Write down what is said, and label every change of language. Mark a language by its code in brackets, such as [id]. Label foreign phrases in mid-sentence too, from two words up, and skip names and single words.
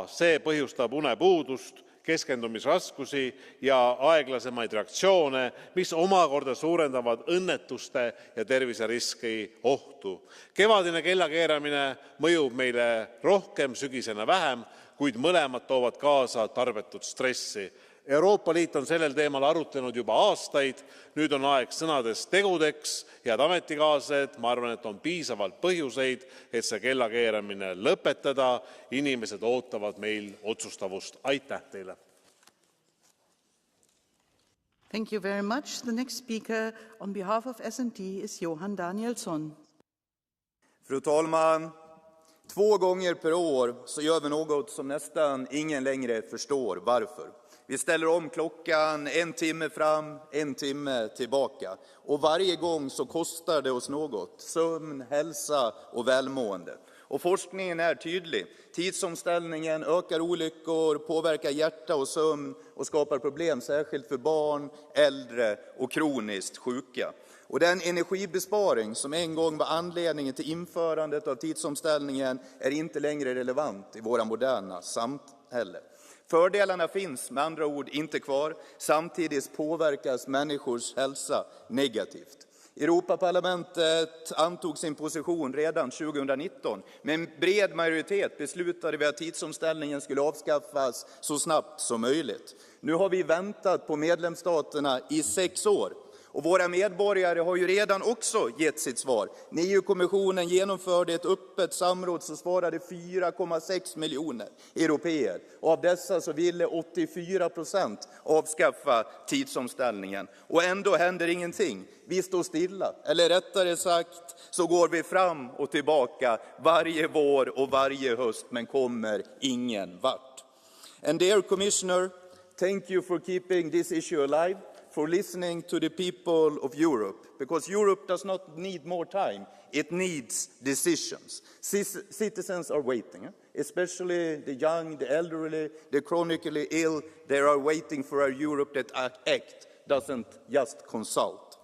[et] See põhjustab unepuudust, keskendumisraskusi ja aeglasemaid reaktsioone, mis omakorda suurendavad õnnetuste ja terviseriski ohtu. Kevadine kellakeeramine mõjub meile rohkem, sügisena vähem, kuid mõlemad toovad kaasa tarbetut stressi. Euroopa Liit on sellel teemal arutlenud juba aastaid, nüüd on aeg sõnadest tegudeks, head ametikaaslased, ma arvan, et on piisavalt põhjuseid, et see kellakeeramine lõpetada, inimesed ootavad meil otsustavust. Aitäh teile! [en] Thank you very much. The next speaker on behalf of S&D is Johan Danielsson. [sv] Fru talman, 2 gånger per år så gör vi något som nästan ingen längre förstår varför. Vi ställer om klockan 1 timme fram, 1 timme tillbaka. Och varje gång så kostar det oss något. Sömn, hälsa och välmående. Och forskningen är tydlig. Tidsomställningen ökar olyckor, påverkar hjärta och sömn och skapar problem särskilt för barn, äldre och kroniskt sjuka. Och den energibesparing som en gång var anledningen till införandet av tidsomställningen är inte längre relevant i våra moderna samhälle. Fördelarna finns med andra ord inte kvar, samtidigt påverkas människors hälsa negativt. Europaparlamentet antog sin position redan 2019. Med en bred majoritet beslutade vi att tidsomställningen skulle avskaffas så snabbt som möjligt. Nu har vi väntat på medlemsstaterna i 6 år. Och våra medborgare har ju redan också gett sitt svar. När EU-kommissionen genomförde ett öppet samråd så svarade 4,6 miljoner europeer. Och av dessa så ville 84% avskaffa tidsomställningen. Och ändå händer ingenting. Vi står stilla. Eller rättare sagt så går vi fram och tillbaka varje vår och varje höst men kommer ingen vart. [en] And dear Commissioner, thank you for keeping this issue alive. For listening to the people of Europe, because Europe does not need more time, it needs decisions. Citizens are waiting, especially the young, the elderly, the chronically ill, they are waiting for a Europe that acts, doesn't just consult.